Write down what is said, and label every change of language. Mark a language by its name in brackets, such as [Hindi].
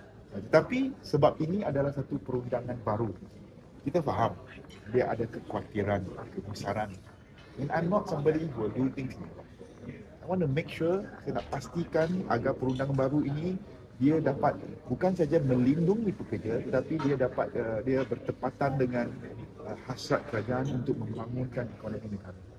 [Malay] Tetapi sebab ini adalah satu perundangan baru. Kita faham dia ada kekhawatiran, kebesaran. [English] And I'm not somebody who will do things. I want to make sure, [Malay] saya nak pastikan agar perundangan baru ini dia dapat bukan saja melindungi pekerja, tetapi dia dapat dia bertepatan dengan hasrat kerajaan untuk membangunkan ekonomi negara.